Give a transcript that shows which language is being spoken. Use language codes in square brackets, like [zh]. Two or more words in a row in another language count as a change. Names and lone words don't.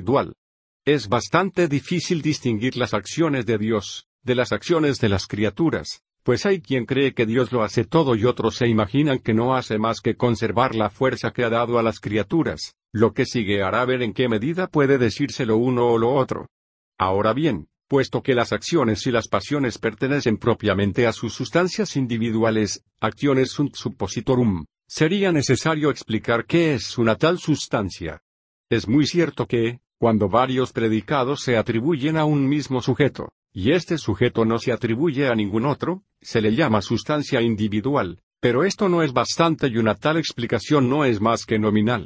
[es] Es bastante difícil distinguir las acciones de Dios, de las acciones de las criaturas, pues hay quien cree que Dios lo hace todo y otros se imaginan que no hace más que conservar la fuerza que ha dado a las criaturas. Lo que sigue hará ver en qué medida puede decirse lo uno o lo otro. Ahora bien, puesto que las acciones y las pasiones pertenecen propiamente a sus sustancias individuales, [la] actiones sunt suppositorum, [es] sería necesario explicar qué es una tal sustancia. Es muy cierto que, cuando varios predicados se atribuyen a un mismo sujeto, y este sujeto no se atribuye a ningún otro, se le llama sustancia individual, pero esto no es bastante y una tal explicación no es más que nominal.